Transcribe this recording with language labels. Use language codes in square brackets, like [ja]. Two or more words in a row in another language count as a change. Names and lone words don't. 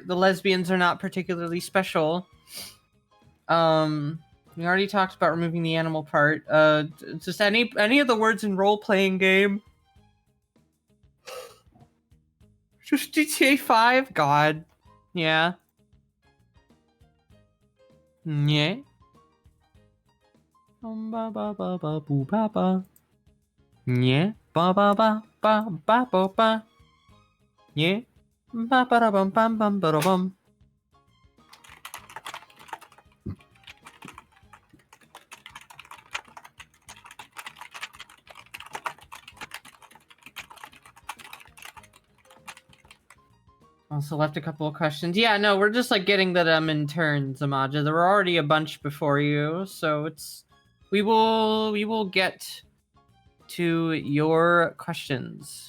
[en] The lesbians are not particularly special. We already talked about removing the animal part. Just any of the words in role-playing game. Just GTA 5? God. Yeah. Yeah. Ba ba ba ba boo ba ba. Yeah. Ba ba ba ba ba ba ba. Yeah. Ba ba da bum bum bum ba da bum. Also left a couple of questions. Yeah, no, we're just like getting them in turns, Amaja. There were already a bunch before you, so it's we will get to your questions.